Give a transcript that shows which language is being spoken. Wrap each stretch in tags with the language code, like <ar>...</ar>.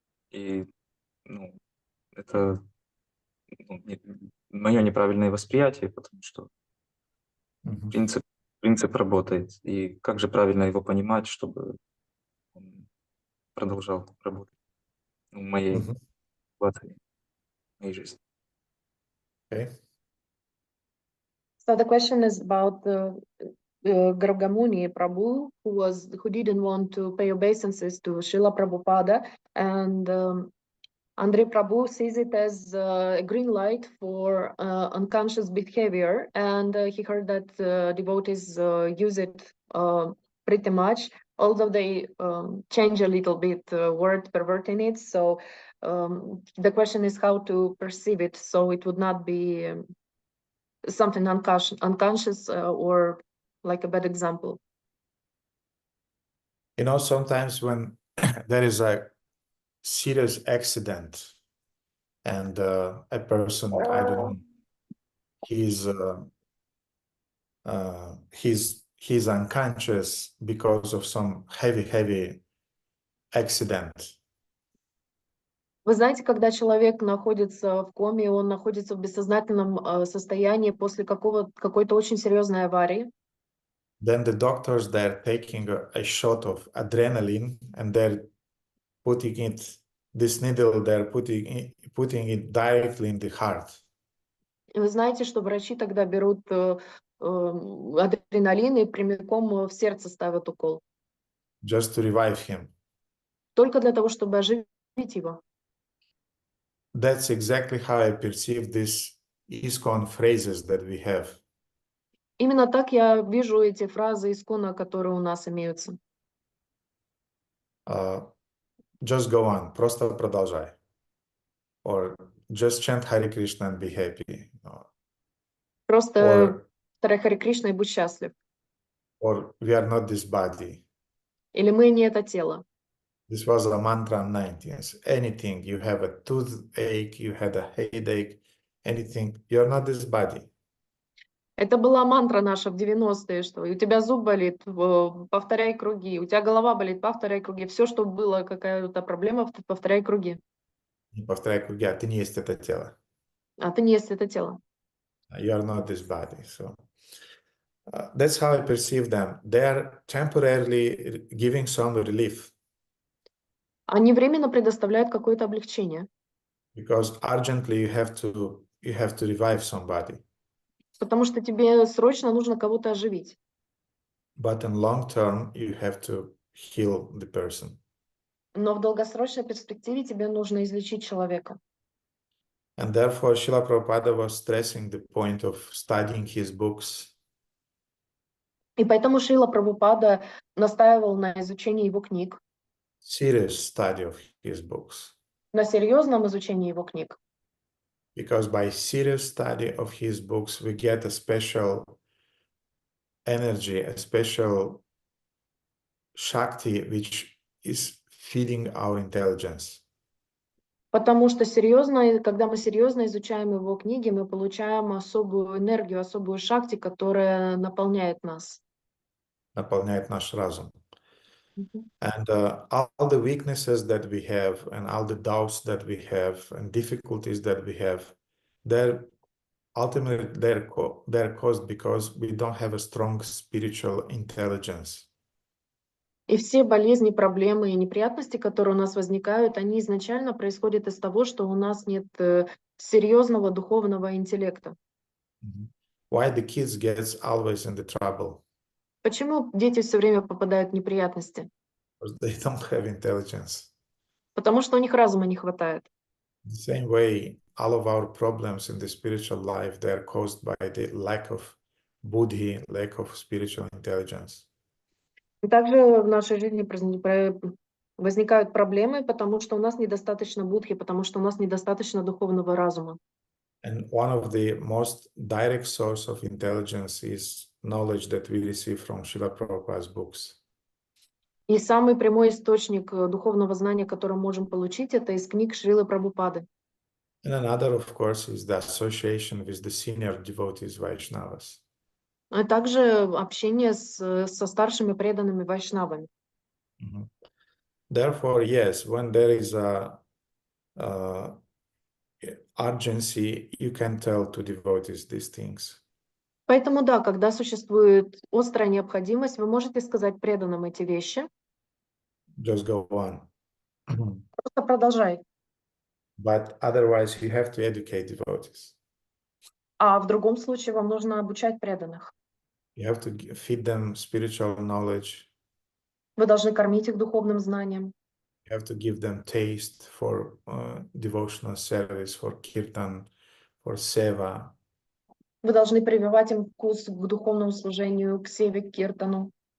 <ru>И это мое неправильное восприятие, потому что принцип работает. И как же правильно его понимать, чтобы он продолжал работать в моей ситуации, в моей жизни.</ru> <en>Okay. So the question is about Gargamuni Prabhu, who didn't want to pay obeisances to Srila Prabhupada, and Andrei Prabhu sees it as a green light for unconscious behavior, and he heard that devotees use it pretty much, although they change a little bit word perverting it. So the question is how to perceive it, so it would not be something unconscious or like a bad example. You know, sometimes when there is a serious accident and a person, I don't know, he's unconscious because of some heavy accident.</en> <ru>Вы знаете, когда человек находится в коме, он находится в бессознательном состоянии после какой-то очень серьезной аварии.</ru> <en>Then the doctors, they're taking a shot of adrenaline and they're putting this needle, they're putting it directly in the heart.</en> <ru>И вы знаете, что врачи тогда берут адреналин и прямиком в сердце ставят укол.</ru> <en>Just to revive him.</en> <ru>Только для того, чтобы оживить его.</ru> <en>That's exactly how I perceive these ISKCON phrases that we have.</en> <ru>Именно так я вижу эти фразы искона, которые у нас имеются.</ru> <en>Just go on,</en> <ru>просто продолжай.</ru> <en>Or just chant Hare Krishna and be happy.</en> <ru>Просто повторяй Харе Кришна и будь счастлив.</ru> <en>Or we are not this body.</en> <ru>Или мы не это тело.</ru> <en>This was a mantra in 90s. Anything, you have a toothache, you had a headache, anything, you're not this body.</en> <ru>Это была мантра наша в 90-е, что у тебя зуб болит, повторяй круги, у тебя голова болит, повторяй круги. Все, что было, какая-то проблема, повторяй круги. Не повторяй круги, а ты не есть это тело. А ты не есть это тело.</ru> <en>You are not this body. So that's how I perceive them. They are temporarily giving some relief.</en> <ru>Они временно предоставляют какое-то облегчение.</ru> <en>Because urgently you have to revive somebody.</en> <ru>Потому что тебе срочно нужно кого-то оживить.</ru> <en>but in long term, you have to heal the person.</en> <ru>Но в долгосрочной перспективе тебе нужно излечить человека.</ru> <en>And therefore, Srila Prabhupada was stressing the point of studying his books</en> <ru>И поэтому Шрила Прабхупада настаивал на изучении его книг,</ru> <en>serious study of his books.</en> <ru>на серьезном изучении его книг.</ru> <en>Because by serious study of his books, we get a special energy, a special Shakti, which is feeding our intelligence.</en> <ru>Потому что серьезно, когда мы серьезно изучаем его книги, мы получаем особую энергию, особую шакти, которая наполняет нас. Наполняет наш разум.</ru> <en>And all the weaknesses that we have, and all the doubts that we have, and difficulties that we have, they're ultimately they're caused because we don't have a strong spiritual intelligence.</en> <ru>И все болезни, проблемы и неприятности, которые у нас возникают, они изначально происходят из того, что у нас нет серьезного духовного интеллекта.</ru> <en>Why the kids gets always in the trouble?</en> <ru>Почему дети все время попадают в неприятности?</ru> <en>Because they don't have intelligence.</en> <ru>Потому что у них разума не хватает.</ru> <en>The same way, all of our problems in the spiritual life, they are caused by the lack of buddhi, lack of spiritual intelligence.</en> <ru>И также в нашей жизни возникают проблемы, потому что у нас недостаточно будхи, потому что у нас недостаточно духовного разума.</ru> <en>And one of the most direct source of intelligence is knowledge that we receive from Srila Prabhupada's books.</en> <ru>И самый прямой источник духовного знания, который мы можем получить, это из книг Шрилы Прабхупады.</ru> <en>And another, of course, is the association with the senior devotees Vaishnavas.</en> <ru>А также общение со старшими преданными вайшнавами.</ru> <en>Therefore, yes, when there is a urgency, you can tell to devotees these things.</en> <ru>Поэтому да, когда существует острая необходимость, вы можете сказать преданным эти вещи.</ru> <en>Just go on.</en> <ru>Просто продолжай.</ru> <en>But otherwise, you have to educate devotees.</en> <ru>А в другом случае вам нужно обучать преданных.</ru> <en>You have to feed them spiritual knowledge.</en> <ru>Вы должны кормить их духовным знанием.</ru> <en>You have to give them taste for devotional service, for kirtan, for seva.</en> <ru>Вы должны прививать им вкус к духовному служению, к севе, к киртану.</ru>